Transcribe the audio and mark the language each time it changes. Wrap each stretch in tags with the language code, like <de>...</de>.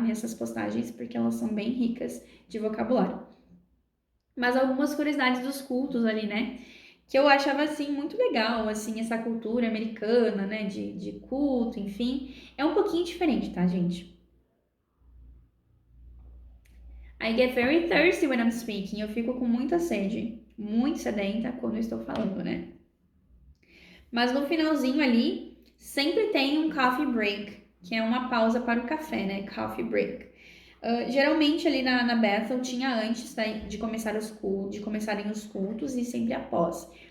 <pt>Nessas postagens, porque elas são bem ricas de vocabulário. Mas algumas curiosidades dos cultos ali, né? Que eu achava, assim, muito legal, assim, essa cultura americana, né? De culto, enfim. É um pouquinho diferente, tá, gente?</pt> <en>I get very thirsty when I'm speaking.</en> <pt>Eu fico com muita sede, muito sedenta quando eu estou falando, né? Mas no finalzinho ali, sempre tem um coffee break, que é uma pausa para o café, né? Coffee break. Geralmente ali na Bethel tinha antes de começarem os cultos e sempre após.</pt>